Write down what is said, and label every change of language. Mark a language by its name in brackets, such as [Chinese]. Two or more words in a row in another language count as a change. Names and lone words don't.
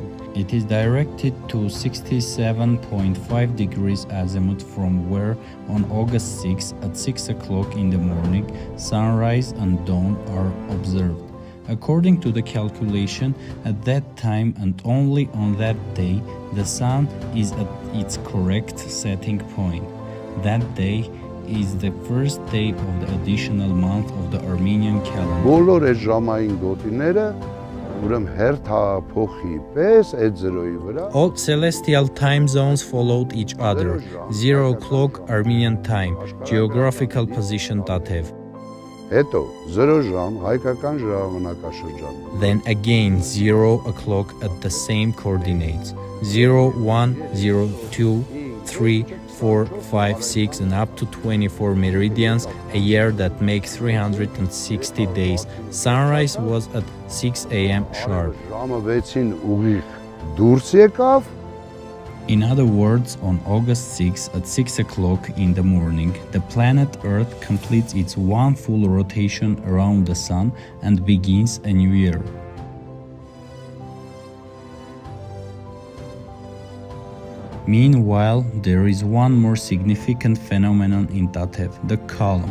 [English] It is directed to 67.5 degrees azimuth from where on August 6 at 6 o'clock in the morning, sunrise and dawn are observed. According to the calculation, at that time and only on that day, the sun is at its correct setting point. That day is the first day of the additional month of the Armenian calendar. [Armenian] Բոլոր այդ ժամային գոտիները ուրեմն հերթափոխի պես այդ զրոյի վրա [English] All celestial time zones followed each other. 0 o'clock Armenian time, geographical position Tatev. [Armenian] հետո 0 ժամ հայկական ժամանակաշրջան [English] Then again 0 o'clock at the same coordinates. 0, 1, 0, 2, 3, 4, 5, 6 and up to 24 meridians, a year that makes 360 days. Sunrise was at 6 a.m. sharp. [Armenian] ժամը 6-ին ուղիղ դուրս եկավ [English] In other words, on August 6 at 6 o'clock in the morning, the planet Earth completes its one full rotation around the Sun and begins a new year. Meanwhile, there is one more significant phenomenon in Tatev, the column.